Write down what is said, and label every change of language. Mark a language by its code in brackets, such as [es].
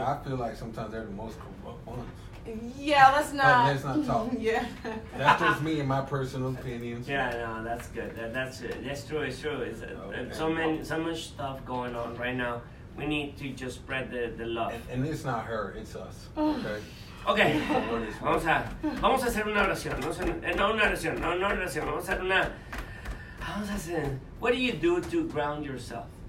[en] I feel like sometimes they're the most corrupt ones. Yeah, let's not. Let's not talk. Yeah. That's just me and my personal opinions. Yeah, no, that's good. That's true. It's true. It's so much stuff going on right now. We need to just spread the love. And it's not her, it's us. Okay. Okay. [es] Vamos a hacer una oración. No oración. Vamos a hacer. [en] What do you do to ground yourself?